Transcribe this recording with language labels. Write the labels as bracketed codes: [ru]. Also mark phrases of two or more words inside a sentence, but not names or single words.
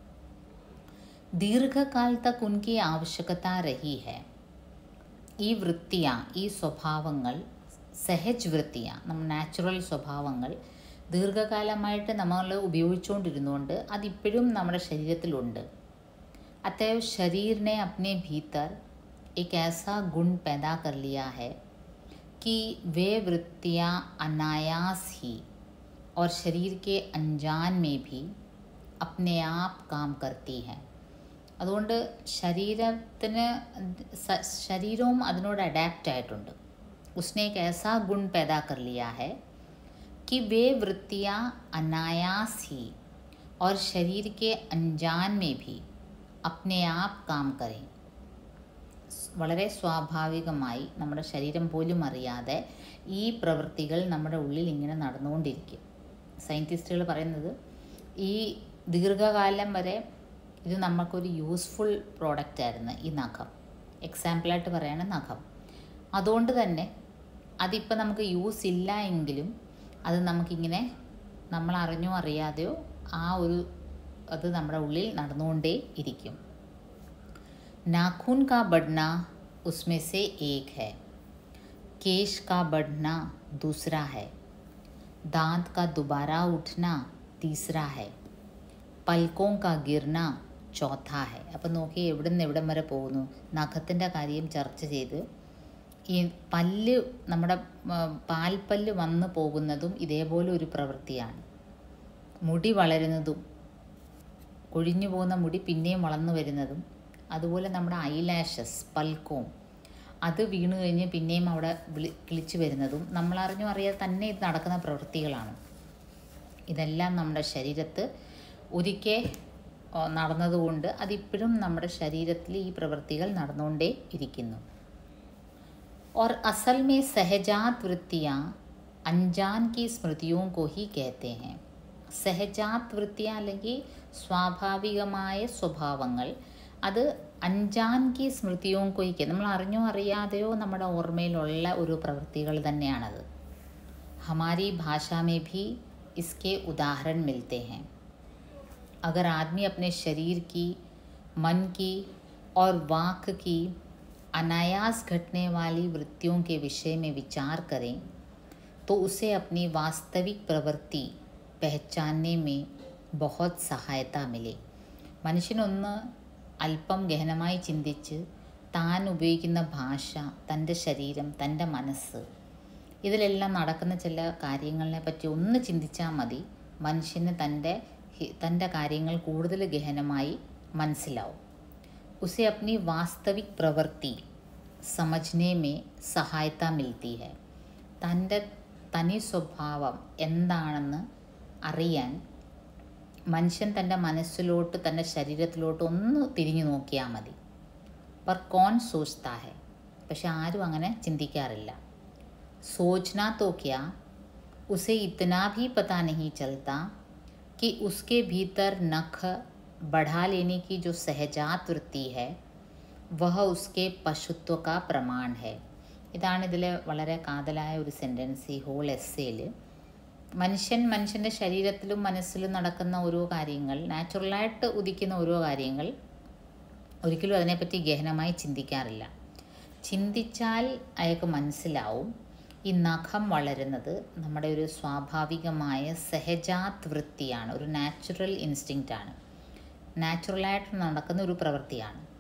[hi] दीर्घकाल तक उनकी आवश्यकता रही है. [ml] ഈ വൃത്തിയ, ഈ സ്വഭാവങ്ങൾ, [hi] सहज वृत्तियाँ, [ml] നമ്മൾ നാച്ചുറൽ സ്വഭാവങ്ങൾ ദീർഘകാലമായിട്ട് നമ്മൾ ഉപയോഗിച്ചുകൊണ്ടിരുന്നുകൊണ്ട് അതിപ്പോഴും നമ്മുടെ ശരീരത്തിലുണ്ട്. [hi] अतएव शरीर ने अपने भीतर एक ऐसा गुण पैदा कर लिया है कि वे वृत्तियाँ अनायास ही और शरीर के अनजान में भी अपने आप काम करती हैं. [ml] അതുകൊണ്ട് ശരീരവും അതിനോട് അഡാപ്റ്റ് ആയിട്ടുണ്ട്. [hi] उसने एक ऐसा गुण पैदा कर लिया है कि वे वृत्तियाँ अनायास ही और शरीर के अनजान में भी अपने आप काम करें. [ml] വളരെ സ്വാഭാവികമായി നമ്മുടെ ശരീരം പോലും അറിയാതെ ഈ പ്രവൃത്തികൾ നമ്മുടെ ഉള്ളിൽ ഇങ്ങനെ നടന്നുകൊണ്ടിരിക്കും. സയൻറ്റിസ്റ്റുകൾ പറയുന്നത് ഈ ദീർഘകാലം വരെ ഇത് നമുക്കൊരു [en] useful product [ml] ആയിരുന്നു ഈ നഖം. എക്സാമ്പിളായിട്ട് പറയുകയാണ് നഖം. അതുകൊണ്ട് തന്നെ അതിപ്പോൾ നമുക്ക് യൂസ് ഇല്ല എങ്കിലും അത് നമുക്കിങ്ങനെ നമ്മൾ അറിഞ്ഞോ അറിയാതെയോ അത് നമ്മുടെ ഉള്ളിൽ നടന്നുകൊണ്ടേ ഇരിക്കും. [hi] नाखून का बढ़ना उसमें से एक है, केश का बढ़ना दूसरा है, दांत का दोबारा उठना तीसरा है, പൽക്കോं का गिरना चौथा है. [ml] അപ്പം നോക്കി എവിടെ നിന്ന് എവിടം വരെ പോകുന്നു. നഖത്തിൻ്റെ കാര്യം ചർച്ച ചെയ്ത് ഈ പല്ല്, നമ്മുടെ പാൽപ്പല്ല് വന്നു പോകുന്നതും ഇതേപോലെ ഒരു പ്രവൃത്തിയാണ്. മുടി വളരുന്നതും, കൊഴിഞ്ഞു പോകുന്ന മുടി പിന്നെയും വളർന്നു വരുന്നതും, അതുപോലെ നമ്മുടെ ഐലാഷസ്, പൽക്കോം, അത് വീണ് കഴിഞ്ഞ് പിന്നെയും അവിടെ കിളിച്ചു വരുന്നതും നമ്മളറിഞ്ഞോ അറിയാതെ തന്നെ ഇത് നടക്കുന്ന പ്രവൃത്തികളാണ്. ഇതെല്ലാം നമ്മുടെ ശരീരത്ത് ഒരിക്കൽ നടന്നതുകൊണ്ട് അതിപ്പോഴും നമ്മുടെ ശരീരത്തിൽ ഈ പ്രവൃത്തികൾ നടന്നുകൊണ്ടേ ഇരിക്കുന്നു. [hi] और असल में सहजात वृत्तियाँ अनजान की स्मृतियों को ही कहते हैं. सहजात वृत्तियाँ [ml] അല്ലെങ്കിൽ സ്വാഭാവികമായ സ്വഭാവങ്ങൾ അത് [hi] अनजान की स्मृतियों [ml] കൊയ്ക്ക്, നമ്മൾ അറിഞ്ഞോ അറിയാതെയോ നമ്മുടെ ഓർമ്മയിലുള്ള ഒരു പ്രവൃത്തികൾ തന്നെയാണത്. [hi] हमारी भाषा में भी इसके उदाहरण मिलते हैं. अगर आदमी अपने शरीर की, मन की और वाक की अनायास घटने वाली वृत्तियों के विषय में विचार करें तो उसे अपनी वास्तविक प्रवृत्ति पहचानने में बहुत സഹായത मिले. [ml] മനുഷ്യനൊന്ന് അല്പം ഗഹനമായി ചിന്തിച്ച് താൻ ഉപയോഗിക്കുന്ന ഭാഷ, തൻ്റെ ശരീരം, തൻ്റെ മനസ്സ്, ഇതിലെല്ലാം നടക്കുന്ന ചില കാര്യങ്ങളെ പറ്റി ഒന്ന് ചിന്തിച്ചാൽ മതി. മനുഷ്യന് തൻ്റെ കാര്യങ്ങൾ കൂടുതൽ ഗഹനമായി മനസ്സിലാവും. [hi] उसे अपनी वास्तविक प्रवृत्ति समझने में സഹായത मिलती है. [ml] തൻ്റെ തനി സ്വഭാവം എന്താണെന്ന് അറിയാൻ മനുഷ്യൻ തൻ്റെ മനസ്സിലോട്ട്, തൻ്റെ ശരീരത്തിലോട്ട് ഒന്ന് തിരിഞ്ഞു നോക്കിയാൽ മതി. [hi] पर कौन सोचता है, [ml] പക്ഷെ ആരും അങ്ങനെ ചിന്തിക്കാറില്ല. [hi] सोचना तो क्या, उसे इतना भी पता नहीं चलता कि उसके भीतर नख बढ़ा लेने की जो सहजात वृत्ति है वह उसके पशुत्व का प्रमाण है. [ml] ഇതാണ് ഇതിലെ വളരെ കാതലായ ഒരു സെൻറ്റൻസ് ഈ [en] whole essay. [ml] മനുഷ്യൻ്റെ ശരീരത്തിലും മനസ്സിലും നടക്കുന്ന ഓരോ കാര്യങ്ങൾ, നാച്ചുറലായിട്ട് ഉദിക്കുന്ന ഓരോ കാര്യങ്ങൾ ഒരിക്കലും അതിനെപ്പറ്റി ഗഹനമായി ചിന്തിക്കാറില്ല. ചിന്തിച്ചാൽ അയാൾക്ക് മനസ്സിലാവും ഈ നഖം വളരുന്നത് നമ്മുടെ ഒരു സ്വാഭാവികമായ [hi] सहजात वृत्ति, [ml] ഒരു [en] natural instinct, [ml] നാച്ചുറലായിട്ട് നടക്കുന്ന ഒരു പ്രവൃത്തിയാണ്.